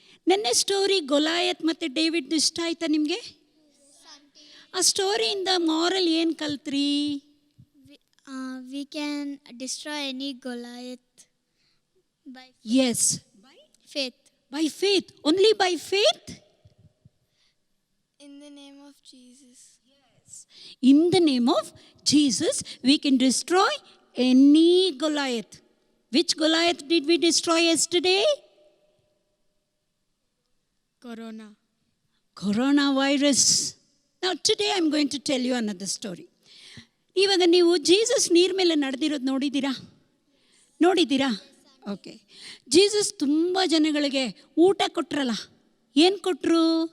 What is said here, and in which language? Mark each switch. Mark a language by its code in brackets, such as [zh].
[kn] ನೆನ್ನೆ ಸ್ಟೋರಿ ಗೊಲಾಯತ್ ಮತ್ತು ಡೇವಿಡ್ ಇಷ್ಟ ಆಯ್ತಾ ನಿಮಗೆ? ಆ ಸ್ಟೋರಿಯಿಂದ ಮಾರಲ್ ಏನು ಕಲ್ತ್ರಿ? [en] We can destroy any Goliath by yes, faith. By faith. Only by faith. In the name of Jesus. In the name of Jesus, we can destroy any Goliath. Which Goliath did we destroy yesterday? Coronavirus. Now today I'm going to tell you another story. [kn] ಇವಾಗ ನೀವು Jesus ನೀರ್ ಮೇಲೆ ನಡೆದಿರೋದು ನೋಡಿದ್ದೀರಾ? Okay. Jesus ತುಂಬ ಜನಗಳಿಗೆ ಊಟ ಕೊಟ್ರಲ್ಲ, ಏನು ಕೊಟ್ಟರು?